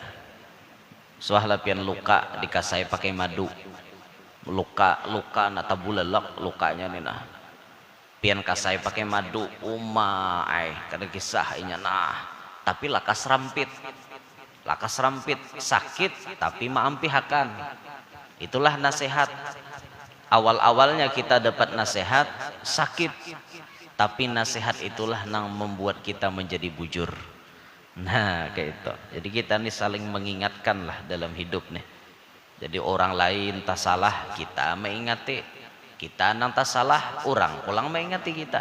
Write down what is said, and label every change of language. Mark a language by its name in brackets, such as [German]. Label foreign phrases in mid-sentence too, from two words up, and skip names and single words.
[Banjar] Soal lapian luka dikasai pakai madu, luka nata bulalak lukanya nih nah, pian kasai pakai madu kada kisah inya nah, tapi lakas rampit sakit tapi maampihakan. [Indonesian] Itulah nasihat. Awal-awalnya kita dapat nasihat sakit, tapi nasihat itulah yang membuat kita menjadi bujur. Nah kayak itu. Jadi kita nih saling mengingatkan lah dalam hidup nih. Jadi orang lain tak salah kita mengingati, kita nang tak salah orang pulang mengingati kita.